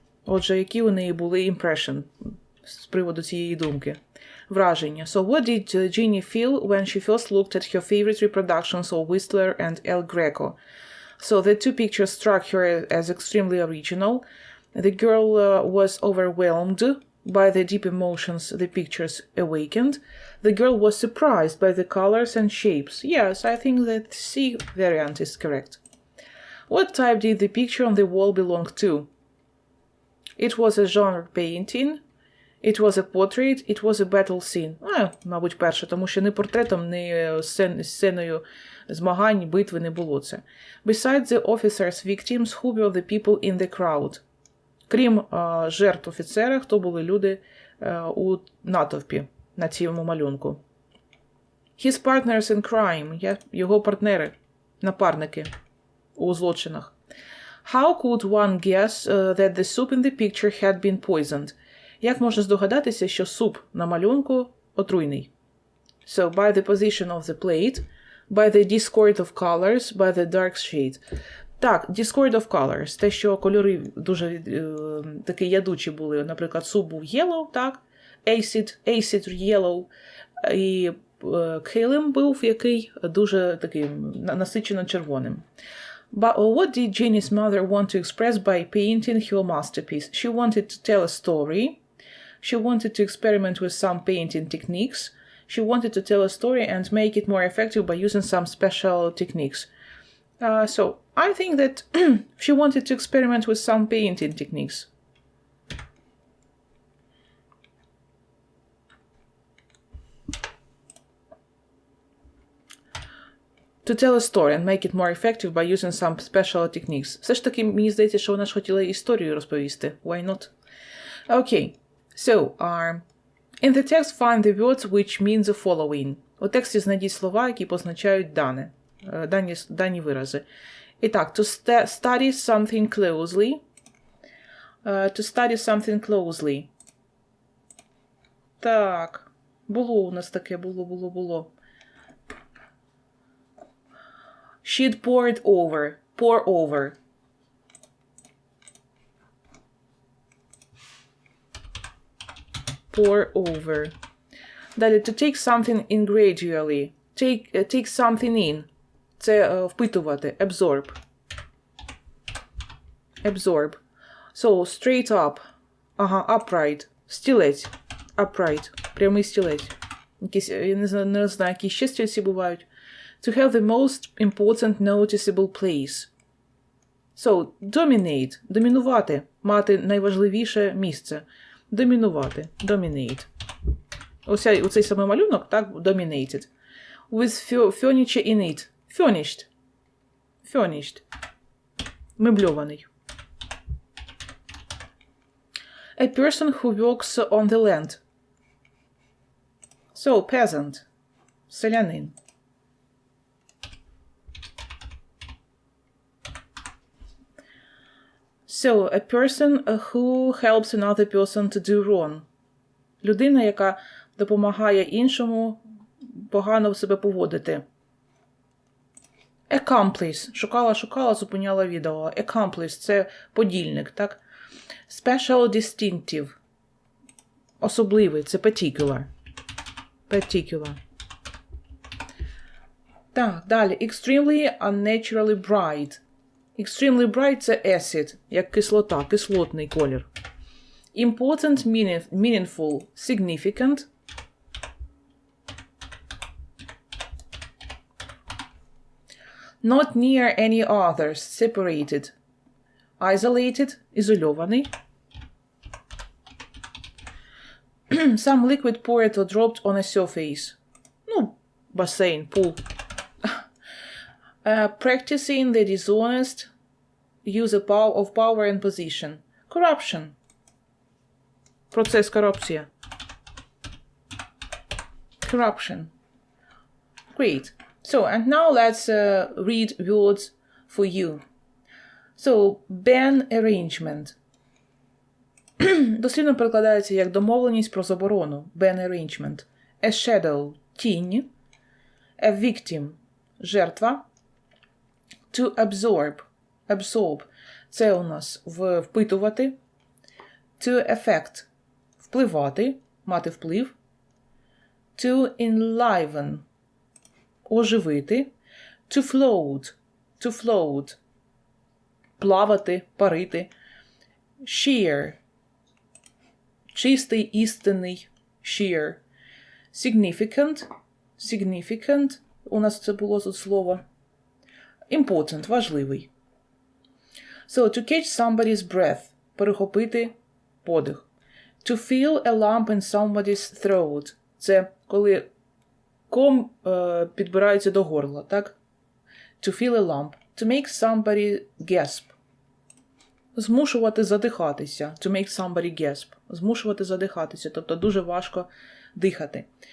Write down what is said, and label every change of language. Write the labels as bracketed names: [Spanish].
[Ukrainian] Отже, які у неї були impression з приводу цієї думки? Враження. [English] So what did Ginny feel when she first looked at her favorite reproductions of Whistler and El Greco? So the two pictures struck her as extremely original. The girl was overwhelmed by the deep emotions the pictures awakened. The girl was surprised by the colors and shapes. Yes, I think that C variant is correct. What type did the picture on the wall belong to? It was a genre painting. It was a portrait, it was a battle scene. [Ukrainian] Мабуть, перше, тому що ні портретом, ні сценою змагань, битви не було це. [English] Besides the officers' victims, who were the people in the crowd? [Ukrainian] Крім жертв офіцера, хто були люди у натовпі на цьому малюнку? [English] His partners in crime, [Ukrainian] його партнери, напарники у злочинах. [English] How could one guess that the soup in the picture had been poisoned? [Ukrainian] Як можна здогадатися, що суп на малюнку отруйний? [English] So, by the position of the plate, by the discord of colors, by the dark shade. [Ukrainian] Так, [English] discord of colors. [Ukrainian] Те, що кольори дуже такі ядучі були. Наприклад, суп був yellow, так? [English] Acid yellow. [Ukrainian] І килим був який дуже такий насичено червоним. [English] But what did Ginny's mother want to express by painting her masterpiece? She wanted to tell a story. She wanted to experiment with some painting techniques. She wanted to tell a story and make it more effective by using some special techniques. So, I think that she wanted to experiment with some painting techniques. To tell a story and make it more effective by using some special techniques. [Ukrainian] Все ж таки, мені здається, що вона ж хотіла історію розповісти. [English] Why not? Okay, so, in the text find the words which mean the following. [Ukrainian] У тексті знайдіть слова, які позначають дані вирази. І так, [English] to study something closely. To study something closely. [Ukrainian] Так, було у нас таке, було. [English] She'd poured over. Pour over. Pour over. [Ukrainian] Далі, [English] to take something in gradually. Take something in. [Ukrainian] Це впитувати. [English] Absorb. Absorb. So, straight up. Upright. Стілець. Upright. [Ukrainian] Прямий стілець. Я не знаю, які ще стільці бувають. [English] To have the most important noticeable place. So, dominate. Домінувати. [Ukrainian] Мати найважливіше місце. Домінувати. Dominate. Оцей самий малюнок, так? Dominated. [English] With furniture in it. Furnished. Furnished. Мебльований. A person who works on the land. So, peasant. Селянин. So, a person who helps another person to do wrong. [Ukrainian] Людина, яка допомагає іншому погано себе поводити. Accomplice. Шукала, зупиняла відео. Accomplice – це подільник, так? [English] Special distinctive. [Ukrainian] Особливий – це particular. [English] Particular. [Ukrainian] Так, далі. [English] Extremely unnaturally bright. Extremely bright [Ukrainian] – це acid, як кислота, кислотний колір. [English] Important, meaningful, significant. Not near any others, separated. Isolated, ізольований. Some liquid poured or dropped on a surface. [Ukrainian] Ну, басейн, пул. [English] Practicing the dishonest use of power and position. [Ukrainian] Corruption. Процес корупція. [English] Corruption. Great. So, and now let's read words for you. So, ban arrangement. [Ukrainian] Дослівно перекладається як домовленість про заборону. [English] Ban arrangement. A shadow. Тінь. A victim. Жертва. To absorb. Absorb. [Ukrainian] Це у нас впитувати. [English] To affect. [Ukrainian] Впливати. Мати вплив. [English] To enliven. Оживити. To float. To float. [Ukrainian] Плавати, парити. Sheer. Чистий, істинний. Sheer. Significant. Significant. У нас це було тут слово. Important. Важливий. [English] So, to catch somebody's breath. [Ukrainian] Перехопити подих. [English] To feel a lump in somebody's throat. [Ukrainian] Це коли ком підбирається до горла, так? [English] To feel a lump. To make somebody gasp. [Ukrainian] Змушувати задихатися. [English] To make somebody gasp. [Ukrainian] Змушувати задихатися. Тобто дуже важко дихати.